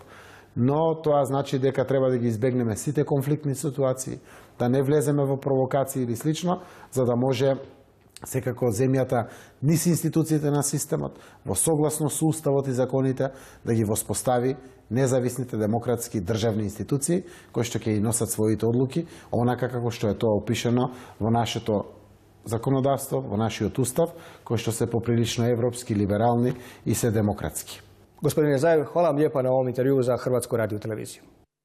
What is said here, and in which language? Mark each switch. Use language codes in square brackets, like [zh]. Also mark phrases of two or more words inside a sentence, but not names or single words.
[mk] Но тоа значи дека треба да ги избегнеме сите конфликтни ситуации, да не влеземе во провокации или слично, за да може секако земјата низ институциите на системот, во согласно со уставот и законите, да ги воспостави независните демократски државни институции, кои што ќе и носат своите одлуки, онака како што е тоа опишано во нашето законодавство, во нашиот устав, кои што се поприлично европски, либерални и се демократски. [hr] Gospodine Zaev, hvala vam lijepa na ovom intervjuu za Hrvatsku radio televiziju.